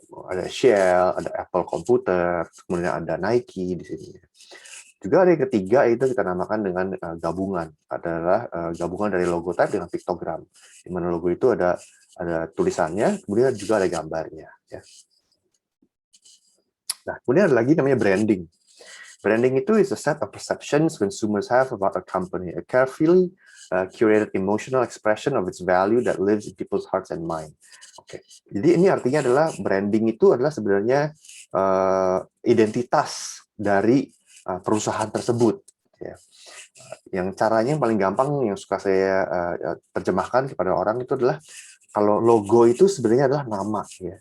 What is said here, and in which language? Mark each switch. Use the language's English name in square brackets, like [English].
[Indonesian] Ada Shell, ada Apple Computer, kemudian ada Nike di sini. Juga ada yang ketiga itu kita namakan dengan gabungan, adalah gabungan dari logo type dengan piktogram. Di mana logo itu ada tulisannya, kemudian juga ada gambarnya. Ya. Nah, kemudian ada lagi namanya branding. [English] Branding itu is a set of perceptions consumers have about a company, a carefully curated emotional expression of its value that lives in people's hearts and mind. [Indonesian] Oke, jadi ini artinya adalah branding itu adalah sebenarnya identitas dari perusahaan tersebut. Ya. Yang caranya yang paling gampang yang suka saya terjemahkan kepada orang itu adalah kalau logo itu sebenarnya adalah nama ya.